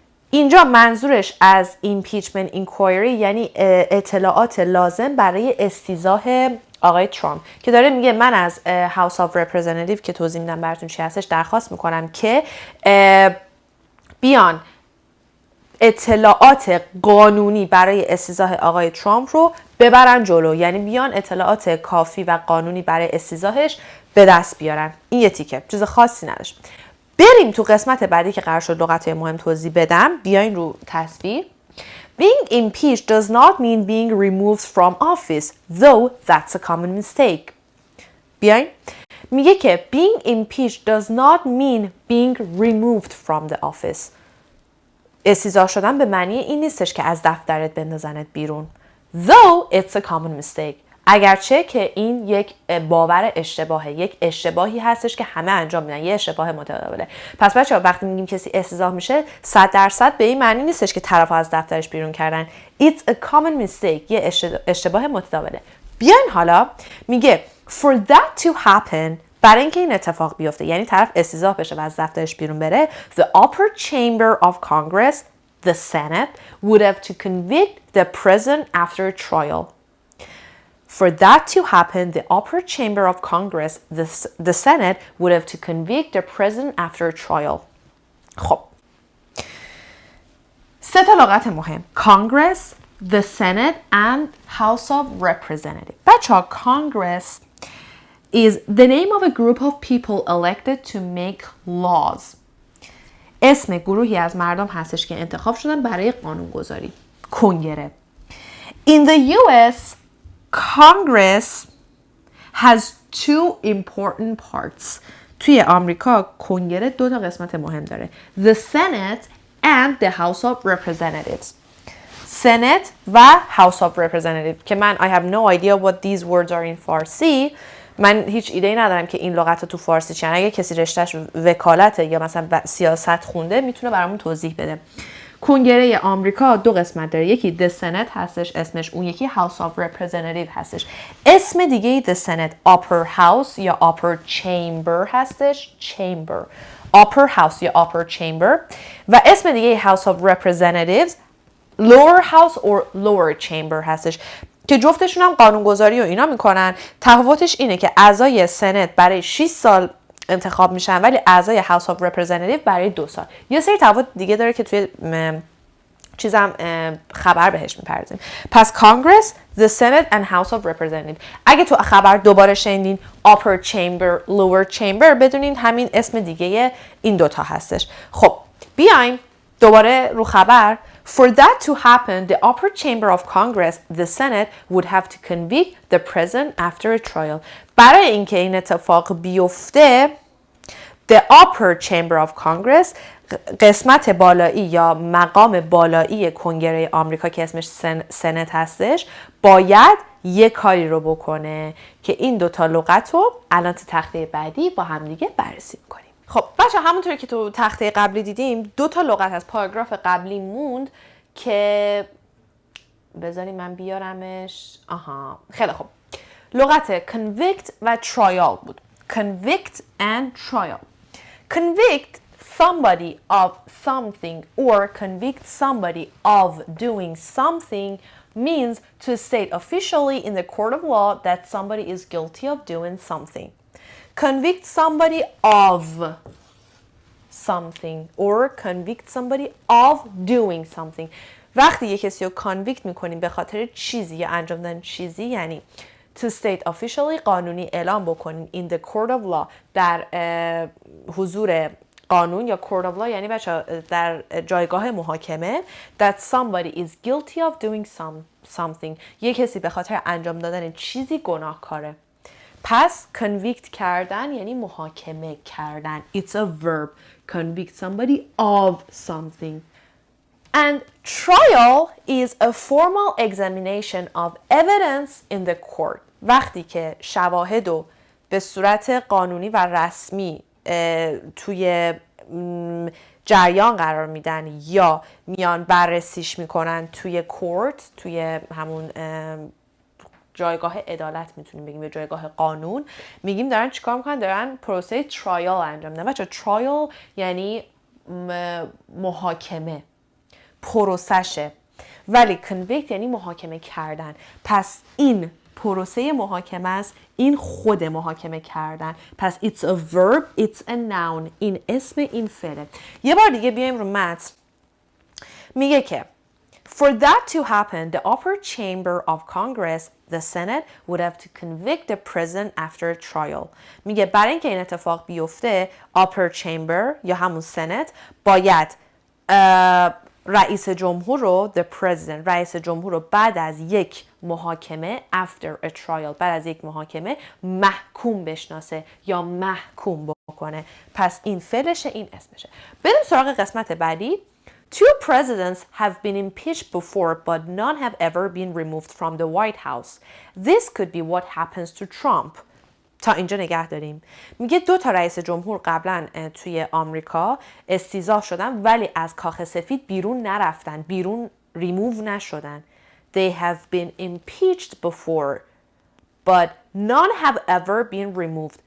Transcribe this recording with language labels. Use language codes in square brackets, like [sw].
[fa] اینجا منظورش از impeachment inquiry یعنی اطلاعات لازم برای استیضاح آقای ترامپ که داره میگه من از House of Representatives که توضیح میدم براتون چی هستش درخواست میکنم که بیان اطلاعات قانونی برای استیضاح آقای ترامپ رو ببرن جلو، یعنی بیان اطلاعات کافی و قانونی برای استیضاحش به دست بیارن. این یه تیکه، چیز خاصی نداشت. بریم تو قسمت بعدی که قرار شد لغت‌های مهم توضیح بدم. بیاین رو تصویر. [en] Being impeached does not mean being removed from office, though that's a common mistake. [fa] بیاین. میگه که [en] being impeached does not mean being removed from the office. [fa] استیضاح شدن به معنی این نیستش که از دفترت بندازنت بیرون. [en] Though it's a common mistake. [fa] اگرچه که این یک باور اشتباهه، یک اشتباهی هستش که همه انجام میدن، یه اشتباه متداوله. پس بچه‌ها وقتی میگیم کسی استیضاح میشه 100% به این معنی نیستش که طرف از دفترش بیرون کردن. [en] It's a common mistake، [fa] یه اشتباه متداوله. بیاین حالا میگه [en] for that to happen، [fa] برای اینکه این اتفاق بیفته، یعنی طرف استیضاح بشه و از دفترش بیرون بره، [en] the upper chamber of Congress, the Senate, would have to convict the president after a trial. For that to happen, the upper chamber of Congress, the Senate, would have to convict the president after a trial. [fa] خب. 3 تا لغت مهم. [en] Congress, the Senate, and House of Representatives. بچه‌ها Congress is the name of a group of people elected to make laws. [fa] اسم گروهی از مردم هستش که انتخاب شدن برای قانونگذاری. کنگره. [en] In the US, Congress has 2 important parts. [fa] توی آمریکا کنگره 2 تا قسمت مهم داره. [en] The Senate and the House of Representatives. Senate و House of Representatives [fa] که من [en] I have no idea what these words are in Farsi. [fa] من هیچ ایده‌ای ندارم که این لغت تو فارسی چیه. اگه کسی رشتهش وکالته یا مثلا سیاست خونده میتونه برامون توضیح بده. کنگره آمریکا 2 قسمت داره. یکی The Senate هستش اسمش، اون یکی House of Representatives هستش. اسم دیگه The Senate Upper House یا Upper Chamber هستش. Chamber Upper House یا Upper Chamber و اسم دیگه House of Representatives Lower House or Lower Chamber هستش که جفتشون هم قانونگذاری و اینا میکنن. تفاوتش اینه که اعضای سنت برای 6 سال انتخاب میشن ولی اعضای House of Representatives برای 2 سال. یه سری تفاوت دیگه داره که توی چیزم خبر بهش میپردازیم. [en] پس Congress, the Senate and House of Representatives. [fa] اگه تو خبر دوباره شنیدین Upper Chamber, Lower Chamber بدونین همین اسم دیگه این 2 تا هستش. خب بیایم دوباره رو خبر. [en] For that to happen, the upper chamber of Congress, the Senate, would have to convict the president after a trial. [fa] برای اینکه این اتفاق بیفته [en] the upper chamber of Congress [fa] قسمت بالایی یا مقام بالایی کنگره آمریکا که اسمش سنت هستش باید یه کاری رو بکنه که این دوتا لغت رو الان تو تخته بعدی با هم دیگه بررسی کنیم. خب بچه همونطوری که تو تخته قبلی دیدیم دوتا لغت از پاراگراف قبلی موند که بذاریم من بیارمش. خیلی خوب. لغت convict و trial بود. [en] Convict and trial. Convict somebody of something or convict somebody of doing something means to state officially in the court of law that somebody is guilty of doing something. Convict somebody of something or convict somebody of doing something. وقتی یک کسی رو convict میکنیم به خاطر چیزی یا انجام دادن چیزی یعنی to state officially قانونی اعلام بکنیم in the court of law در حضور قانون یا court of law یعنی بچه در جایگاه محاکمه that somebody is guilty of doing something یک کسی به خاطر انجام دادن چیزی گناهکاره. [fa] پس convict کردن یعنی محاکمه کردن. [en] It's a verb. Convict somebody of something. And trial is a formal examination of evidence in the court. [fa] وقتی که شواهد رو به صورت قانونی و رسمی توی جریان قرار میدن یا میان بررسیش میکنن توی کورت، توی همون جایگاه عدالت میتونیم بگیم، به جایگاه قانون، میگیم دارن چیکار میکنن؟ دارن پروسه ترایال انجام میدن. بچه ترایال یعنی محاکمه، پروسشه، ولی convict یعنی محاکمه کردن. پس این پروسه محاکمه است، این خود محاکمه کردن. [en] پس it's a verb, it's a noun. [fa] این اسم این فعله. یه بار دیگه بیایم رو متن. [en] میگه که For that to happen, the upper chamber of Congress, the Senate, would have to convict the president after a trial. [fa] میگه برای اینکه این اتفاق بیفته upper chamber یا همون سنت باید رئیس جمهور رو [en] the president [fa] رئیس جمهور رو بعد از یک محاکمه [en] after a trial [fa] بعد از یک محاکمه محکوم بشناسه یا محکوم بکنه. پس این فعلشه، این اسمشه. بریم سراغ قسمت بعدی. [en] Two presidents have been impeached before, but none have ever been removed from the White House. This could be what happens to Trump. [fa] تا اینجا نگه داریم. میگه دو تا رئیس جمهور قبلا توی آمریکا استیضاح شدن ولی از کاخ سفید بیرون نرفتن، بیرون ریموو نشدن. [en] They have been impeached before, but none have ever been removed.